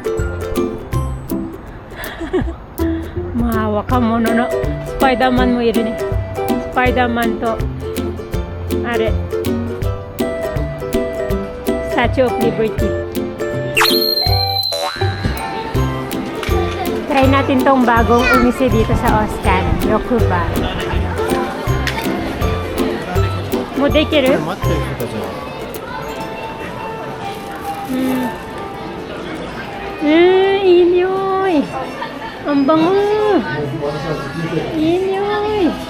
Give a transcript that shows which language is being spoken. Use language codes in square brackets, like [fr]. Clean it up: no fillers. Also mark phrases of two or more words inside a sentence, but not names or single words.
[ja] まあ若者のスパイダーマンもいるね。スパイダーマンとあれスタチューオブリバティ。 [tl] Try natin tong bagong umise dito sa Oscan, [ja] Yokuba. もうできる？待ってる人たちは。いい匂い。 [tl] Ang bango. [ja] いい匂い。